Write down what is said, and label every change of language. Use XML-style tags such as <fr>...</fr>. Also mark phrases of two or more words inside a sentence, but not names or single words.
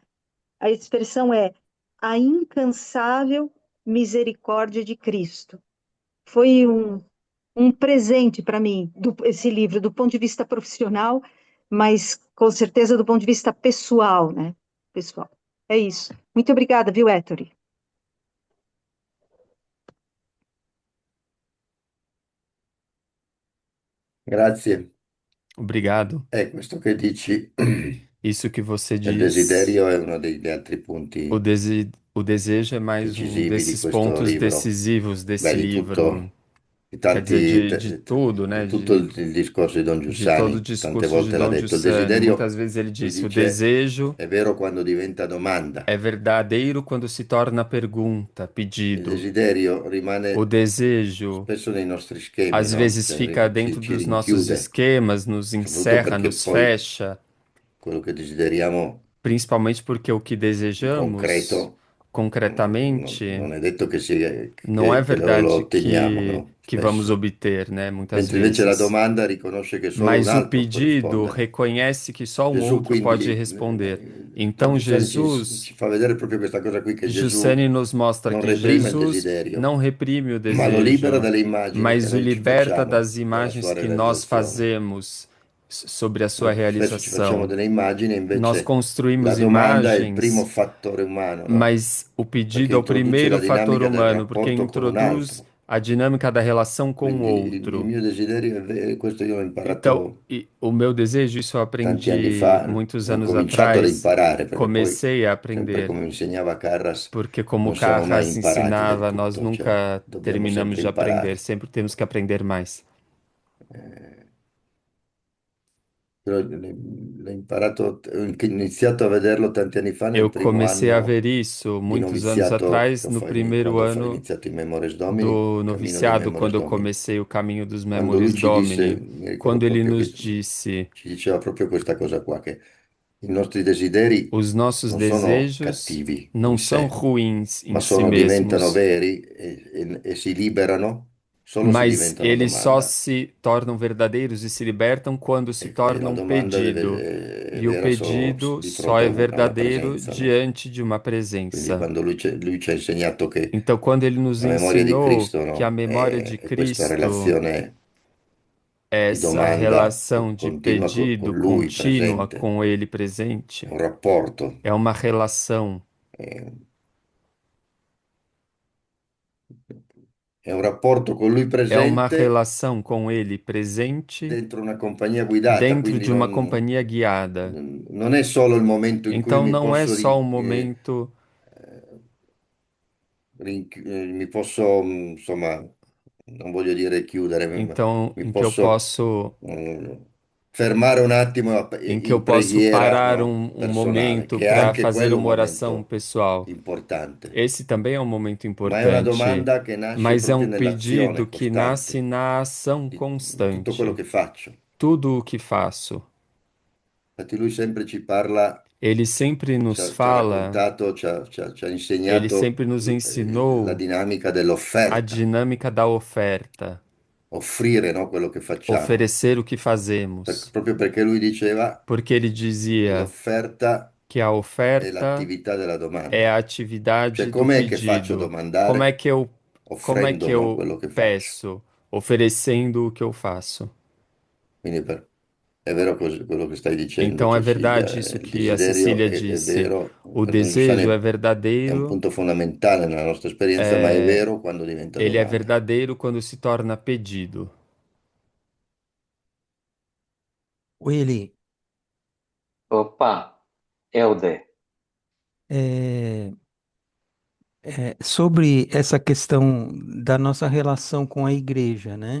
<pt>A expressão é a incansável misericórdia de Cristo. Foi um presente para mim, esse livro, do ponto de vista profissional, mas com certeza do ponto de vista pessoal, né? Pessoal. É isso. Muito obrigada, viu, Ettore?</pt> <it>Grazie.</it> <pt>Obrigado.</pt> <it>Questo che dici</it> <pt>Isso que você</pt> <it>del</it> <pt>diz,</pt> <it>desiderio è uno degli altri punti</it> <pt>o desejo é mais um</pt> <it>decisivi di</it> <pt>desses</pt> <it>questo</it> <pt>pontos</pt> <it>libro.</it> <pt>decisivos</pt> <it>Beh,</it> <pt>desse</pt> <it>di</it> <pt>livro.</pt> <it>tutto, di</it> <pt>Quer dizer,</pt> <it>tanti,</it> <pt>de tudo,</pt> <it>di</it> <pt>né?</pt> <it>tutto il discorso di Don</it> <pt>De todo o</pt> <it>Giussani, tante</it> <pt>discurso de</pt> <it>volte l'ha</it> <pt>Dom</pt> <it>detto. Il</it> <pt>Giussani.</pt> <it>desiderio,</it> <pt>Muitas vezes ele</pt> <it>lui</it> <pt>disse: o</pt> <it>dice,</it> <pt>desejo</pt> <it>è vero quando diventa domanda.</it> <pt>é verdadeiro quando se torna pergunta,</pt> <it>Il</it> <pt>pedido.</pt> <it>desiderio</it> <pt>O</pt> <it>rimane</it> <pt>desejo</pt> <it>spesso nei nostri schemi,</it> <pt>às</pt> <it>no?</it> <pt>vezes</pt> <it>Cioè,</it> <pt>fica</pt> <it>ci,</it> <pt>dentro</pt> <it>ci</it> <pt>dos nossos</pt> <it>rinchiude,</it> <pt>esquemas, nos</pt> <it>soprattutto</it> <pt>encerra,</pt> <it>perché</it> <pt>nos</pt> <it>poi</it> <pt>fecha,</pt> <it>quello che desideriamo</it> <pt>principalmente porque o que</pt> <it>di</it> <pt>desejamos</pt> <it>concreto non</it> <pt>concretamente</pt> <it>è detto</it> <pt>não é</pt> <it>che lo</it> <pt>verdade</pt> <it>otteniamo, no?</it> <pt>que vamos</pt> <it>Spesso.</it> <pt>obter, né? Muitas</pt> <it>Mentre invece la</it> <pt>vezes.</pt> <it>domanda riconosce che solo un</it> <pt>Mas o</pt> <it>altro può</it> <pt>pedido</pt> <it>rispondere.</it> <pt>reconhece que só um</pt> <it>Gesù</it> <pt>outro pode</pt> <it>quindi,</it> <pt>responder.</pt> <it>Don</it> <pt>Então</pt> <it>Giussani ci</it> <pt>Jesus,</pt> <it>fa vedere proprio questa cosa qui, che Gesù</it> <pt>Giussani nos mostra</pt> <it>non</it> <pt>que</pt> <it>reprime il</it> <pt>Jesus</pt> <it>desiderio,</it> <pt>não reprime o</pt> <it>ma lo libera</it> <pt>desejo,</pt> <it>dalle immagini che</it> <pt>mas o</pt> <it>noi ci</it> <pt>liberta</pt> <it>facciamo</it> <pt>das</pt> <it>della</it> <pt>imagens</pt> <it>sua</it> <pt>que nós</pt> <it>realizzazione.</it> <pt>fazemos sobre a sua</pt> <it>Noi spesso ci facciamo</it> <pt>realização.</pt> <it>delle immagini, e</it> <pt>Nós</pt> <it>invece la</it> <pt>construímos</pt> <it>domanda è il primo</it> <pt>imagens,</pt> <it>fattore umano,</it> <pt>no? mas o</pt> <it>Perché</it> <pt>pedido é o</pt> <it>introduce</it> <pt>primeiro</pt> <it>la</it> <pt>fator</pt> <it>dinamica del</it> <pt>humano, porque</pt> <it>rapporto con un</it> <pt>introduz</pt> <it>altro.</it> <pt>a dinâmica da relação com o</pt> <it>Quindi il</it> <pt>outro.</pt> <it>mio desiderio questo io l'ho</it> <pt>Então,</pt> <it>imparato</it> <pt>o meu desejo, isso eu</pt> <it>tanti anni</it> <pt>aprendi</pt> <it>fa,</it> <pt>muitos</pt> <it>ho</it> <pt>anos</pt> <it>cominciato ad</it> <pt>atrás,</pt> <it>imparare, perché poi,</it> <pt>comecei a</pt> <it>sempre</it> <pt>aprender,</pt> <it>come mi insegnava Carras,</it> <pt>porque como</pt> <it>non siamo mai</it> <pt>Carras</pt> <it>imparati del</it> <pt>ensinava, nós</pt> <it>tutto, cioè</it> <pt>nunca</pt> <it>dobbiamo</it> <pt>terminamos</pt> <it>sempre</it> <pt>de aprender,</pt> <it>imparare.</it> <pt>sempre temos que aprender mais.</pt> <it>Eh, Però l'ho imparato, ho iniziato a vederlo tanti anni fa</it> <pt>Eu</pt> <it>nel primo</it> <pt>comecei a</pt> <it>anno</it> <pt>ver isso</pt> <it>di</it> <pt>muitos anos</pt> <it>noviziato,</it> <pt>atrás, no primeiro</pt> <it>quando ho</it> <pt>ano</pt> <it>iniziato i Memores Domini,</it> <pt>do</pt> <it>il cammino dei</it> <pt>noviciado,</pt> <it>Memores</it> <pt>quando eu</pt> <it>Domini.</it> <pt>comecei o caminho dos</pt> <it>Quando lui</it> <pt>Memoris</pt> <it>ci disse,</it> <pt>Domini,</pt> <it>mi ricordo</it> <pt>quando ele</pt> <it>proprio</it> <pt>nos</pt> <it>che</it> <pt>disse:</pt> <it>ci diceva proprio questa cosa qua, che i nostri desideri</it> <pt>os nossos</pt> <it>non sono</it> <pt>desejos</pt> <it>cattivi</it> <pt>não</pt> <it>in</it> <pt>são</pt> <it>sé,</it> <pt>ruins em</pt> <it>ma si diventano</it> <pt>mesmos,</pt> <it>veri e si liberano solo se</it> <pt>mas</pt> <it>diventano</it> <pt>eles só</pt> <it>domanda.</it> <pt>se tornam verdadeiros e se libertam quando se</pt> <it>E la</it> <pt>tornam</pt> <it>domanda</it> <pt>pedido.</pt> <it>è</it> <pt>E o</pt> <it>vera solo</it> <pt>pedido</pt> <it>di</it> <pt>só</pt> <it>fronte</it> <pt>é</pt> <it>a una</it> <pt>verdadeiro</pt> <it>presenza, no?</it> <pt>diante de uma</pt> <it>Quindi</it> <pt>presença.</pt> <it>quando lui ci ha insegnato che</it> <pt>Então, quando ele nos</pt> <it>la memoria di</it> <pt>ensinou</pt> <it>Cristo,</it> <pt>que a</pt> <it>no?</it> <pt>memória de</pt> <it>È questa</it> <pt>Cristo</pt> <it>relazione</it> <pt>é</pt> <it>di</it> <pt>essa</pt> <it>domanda</it> <pt>relação de</pt> <it>continua con</it> <pt>pedido</pt> <it>lui</it> <pt>contínua</pt> <it>presente,</it> <pt>com Ele</pt> <it>è</it> <pt>presente,</pt> <it>un rapporto.</it> <pt>é uma relação.</pt> <it>eh, È un rapporto con lui</it> <pt>É uma</pt> <it>presente</it> <pt>relação com Ele presente</pt> <it>dentro una compagnia guidata,</it> <pt>dentro</pt> <it>quindi</it> <pt>de uma companhia guiada.</pt> <it>non è solo il momento in cui</it> <pt>Então não é só um momento</pt> <it>mi posso, insomma, non voglio dire chiudere, ma</it> <pt>então</pt> <it>mi</it> <pt>em que eu</pt> <it>posso</it> <pt>posso</pt> <it>fermare un attimo</it> <pt>em que eu</pt> <it>in</it> <pt>posso</pt> <it>preghiera,</it> <pt>parar</pt> <it>no?</it> <pt>um</pt> <it>Personale,</it> <pt>momento</pt> <it>che è</it> <pt>para</pt> <it>anche</it> <pt>fazer</pt> <it>quello un</it> <pt>uma oração</pt> <it>momento</it> <pt>pessoal.</pt> <it>importante,</it> <pt>Esse também é um momento</pt> <it>ma è una</it> <pt>importante,</pt> <it>domanda che nasce</it> <pt>mas é</pt> <it>proprio</it> <pt>um pedido</pt> <it>nell'azione</it> <pt>que nasce</pt> <it>costante</it> <pt>na ação</pt> <it>di tutto quello</it> <pt>constante.</pt> <it>che faccio.</it> <pt>Tudo o que faço.</pt> <it>Infatti lui sempre ci parla.</it> <pt>Ele sempre nos</pt> <it>Ci ha</it> <pt>fala,</pt> <it>raccontato, ci ha</it> <pt>ele</pt> <it>insegnato</it> <pt>sempre nos</pt> <it>la</it> <pt>ensinou</pt> <it>dinamica</it> <pt>a</pt> <it>dell'offerta,</it> <pt>dinâmica da oferta,</pt> <it>offrire, no, quello che facciamo.</it> <pt>oferecer o que fazemos.</pt> <it>Proprio perché lui diceva</it> <pt>Porque ele dizia</pt> <it>l'offerta</it> <pt>que a</pt> <it>è</it> <pt>oferta</pt> <it>l'attività della</it> <pt>é</pt> <it>domanda.</it> <pt>a</pt> <it>Cioè,</it> <pt>atividade do</pt> <it>com'è che faccio</it> <pt>pedido. Como é</pt> <it>domandare?</it> <pt>que eu, como é que</pt> <it>Offrendo, no,</it> <pt>eu</pt> <it>quello che faccio.</it> <pt>peço, oferecendo o que eu faço.</pt> <it>Quindi è vero quello che stai dicendo,</it> <pt>Então é</pt> <it>Cecilia,</it> <pt>verdade isso</pt> <it>il</it> <pt>que a</pt> <it>desiderio</it> <pt>Cecília</pt> <it>è</it> <pt>disse.</pt> <it>vero,</it> <pt>O</pt> <it>per Don Giussani</it> <pt>desejo é</pt> <it>è un</it> <pt>verdadeiro,</pt> <it>punto fondamentale nella nostra esperienza, ma è</it> <pt>é,</pt> <it>vero quando diventa</it> <pt>ele é</pt> <it>domanda.</it> <pt>verdadeiro quando se torna pedido. Willy, Opa, Helder. é, sobre essa questão da nossa relação com a igreja, né?</pt>